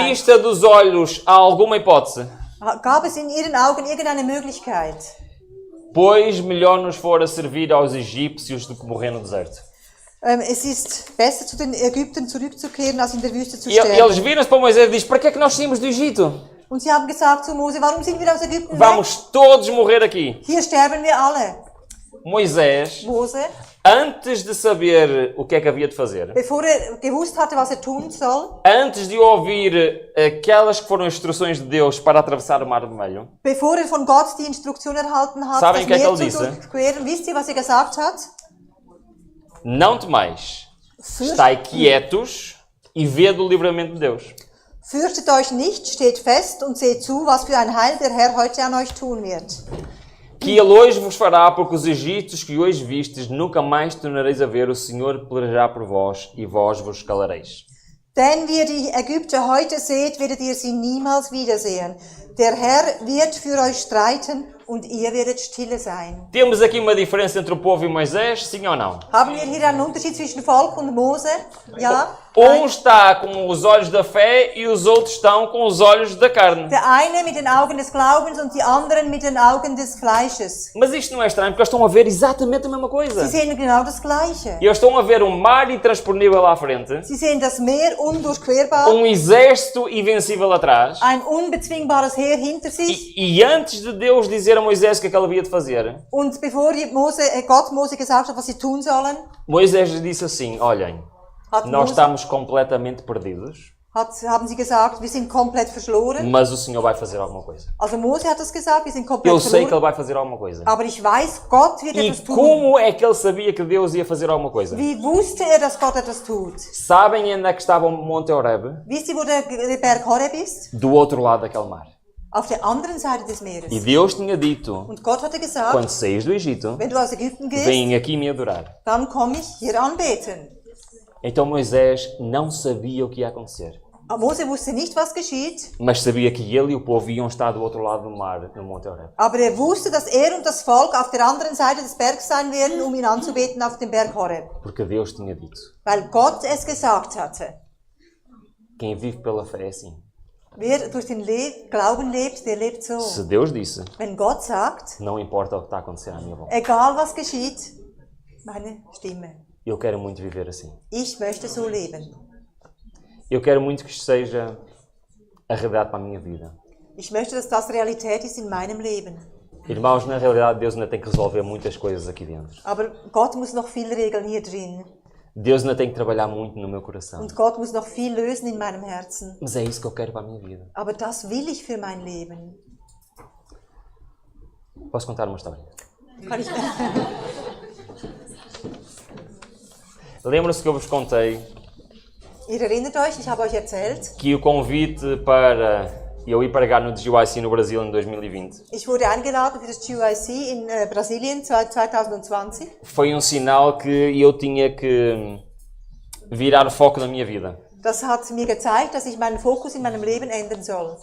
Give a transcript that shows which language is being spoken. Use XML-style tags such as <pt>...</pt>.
<pt>vista dos olhos, há alguma hipótese?</pt> <de>Gab es in ihren Augen irgendeine Möglichkeit?</de> <pt>Pois melhor nos fora servir aos egípcios do que morrer no deserto.</pt> <de>Es ist besser, zu den Ägyptern zurückzukehren, als in der Wüste zu</de> <pt>E eles</pt> <de>sterben.</de> <pt>viram-se para Moisés e dizem, para que é que nós saímos do Egito?</pt> <de>Und sie haben gesagt zu Mose, warum sind wir aus Ägypten weg?</de> <pt>Vamos todos morrer aqui.</pt> <de>Hier sterben wir alle.</de> <pt>Moisés,</pt> <de>Mose,</de> <pt>antes de saber o que é que havia de fazer,</pt> <de>bevor gewusst hatte, was tun soll,</de> <pt>antes de ouvir aquelas que foram instruções de Deus para atravessar o Mar Vermelho,</pt> <de>bevor von Gott die Instruktion erhalten hat,</de> <pt>Sabem</pt> <de>das</de> <pt>o que é que</pt> <de>Meer</de> <pt>ele</pt> <de>zu</de> <pt>disse?</pt> <de>durchqueren, wisst ihr, was gesagt hat?</de> <pt>não temais, estai quietos e vede o livramento de Deus.</pt> <de>Fürchtet euch nicht, steht fest und seht zu, was für ein Heil der Herr heute an euch tun wird.</de> <pt>Que ele hoje vos fará, porque os egípcios que hoje vistes, nunca mais tornareis a ver, o Senhor pelejará por vós e vós vos calareis.</pt> <de>Denn wie ihr die Ägypter heute seht, werdet ihr sie niemals wiedersehen. Der Herr wird für euch streiten und ihr werdet stille sein.</de> <pt>Temos aqui uma diferença entre o povo e Moisés, sim ou não?</pt> <de>Haben wir hier einen Unterschied zwischen Volk und Mose? Ja?</de> <pt>Um está com os olhos da fé e os outros estão com os olhos da carne.</pt> <de>Der eine mit den Augen des Glaubens und die anderen mit den Augen des Fleisches.</de> <pt>Mas isto não é estranho, porque eles estão a ver exatamente a mesma coisa.</pt> <de>Sie sehen genau das Gleiche.</de> <pt>E eles estão a ver um mar intransponível à frente,</pt> <de>Sie sehen das Meer undurchquerbar,</de> <pt>um exército invencível atrás,</pt> <de>ein unbezwingbares Heer hinter sich.</de> <pt>e antes de Deus dizer a Moisés o que é que ele havia de fazer,</pt> <de>Und bevor Gott Mose gesagt hat, was sie tun sollen,</de> <pt>Moisés lhe disse assim, olhem,</pt> <de>hat</de> <pt>nós</pt> <de>Mose,</de> <pt>estamos completamente perdidos,</pt> <de>haben sie gesagt, wir sind komplett verschloren.</de> <pt>mas o Senhor vai fazer alguma coisa.</pt> <de>Also Mose hat das gesagt, wir sind komplett</de> <pt>Eu sei que ele</pt> <de>verloren.</de> <pt>vai fazer alguma coisa.</pt> <de>Aber ich weiß, Gott wird</de> <pt>E</pt> <de>etwas tun.</de> <pt>como é que ele sabia que Deus ia fazer alguma coisa?</pt> <de>Wie wusste er, dass Gott etwas tut?</de> <pt>Sabem onde é que estava o Monte Horeb?</pt> <de>Wisst ihr, wo der Berg Horeb ist?</de> <pt>Do outro lado daquele mar.</pt> <de>Auf der anderen Seite des</de> <pt>E</pt> <de>Meeres.</de> <pt>Deus tinha dito,</pt> <de>Und Gott hatte gesagt,</de> <pt>quando saís do Egito,</pt> <de>wenn du aus Ägypten gehst,</de> <pt>vem aqui me adorar.</pt> <de>dann komme ich hier anbeten.</de> <pt>Então Moisés não sabia o que ia acontecer,</pt> <de>Mose wusste nicht, was geschieht,</de> <pt>mas sabia que ele e o povo iam estar do outro lado do mar, no Monte Horeb.</pt> <de>aber er wusste, dass er und das Volk auf der anderen Seite des Bergs sein werden, um ihn anzubeten auf dem Berg Horeb.</de> <pt>Porque Deus tinha dito.</pt> <de>Weil Gott es gesagt hatte.</de> <pt>Quem vive pela fé é assim.</pt> <de>Wer durch den Glauben lebt, der lebt so.</de> <pt>Se Deus disse,</pt> <de>Wenn Gott sagt,</de> <pt>não importa o que está a acontecer à minha volta.</pt> <de>egal was geschieht, meine Stimme.</de> <pt>Eu quero muito viver assim.</pt> <de>Ich möchte so leben.</de> <pt>Eu quero muito que isto seja a realidade para a minha vida.</pt> <de>Ich möchte, dass das Realität ist in meinem Leben.</de> <pt>Irmãos, na realidade Deus ainda tem que resolver muitas coisas aqui dentro.</pt> <de>Aber Gott muss noch viel regeln hier drin.</de> <pt>Deus ainda tem que trabalhar muito no meu coração.</pt> <de>Und Gott muss noch viel lösen in meinem Herzen.</de> <pt>Mas é isso que eu quero para a minha vida.</pt> <de>Aber das will ich für mein Leben.</de> <pt>Posso contar uma história?</pt> <de>Kann ich</de> <pt>Lembram-se que eu vos contei</pt> <de>Ihr erinnert euch, ich habe euch erzählt,</de> <pt>que o convite para eu ir pregar no GYC no Brasil em 2020</pt> <de>ich wurde eingeladen für das GYC in Brasilien 2020.</de> <pt>foi sinal que eu tinha que virar o foco da minha vida.</pt> <de>Das hat mir gezeigt, dass ich meinen Fokus in meinem Leben ändern soll.</de>